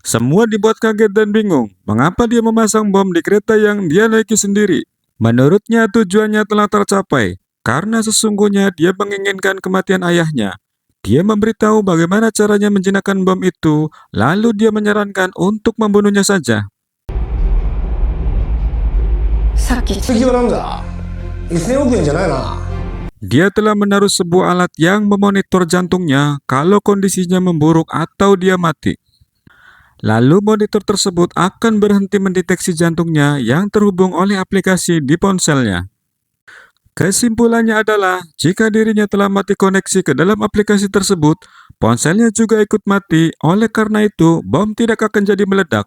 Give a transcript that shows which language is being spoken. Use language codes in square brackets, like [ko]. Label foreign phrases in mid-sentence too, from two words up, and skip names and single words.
[id] Semua dibuat kaget dan bingung mengapa dia memasang bom di kereta yang dia naiki sendiri. Menurutnya tujuannya telah tercapai karena sesungguhnya dia menginginkan kematian ayahnya. Dia memberitahu bagaimana caranya menjinakkan bom itu, lalu dia menyarankan untuk membunuhnya saja. [ja] さっき次はなんだ1000億円じゃないな [id] Dia telah menaruh sebuah alat yang memonitor jantungnya kalau kondisinya memburuk atau dia mati. Lalu monitor tersebut akan berhenti mendeteksi jantungnya yang terhubung oleh aplikasi di ponselnya. Kesimpulannya adalah, jika dirinya telah mati koneksi ke dalam aplikasi tersebut, ponselnya juga ikut mati, oleh karena itu bom tidak akan jadi meledak.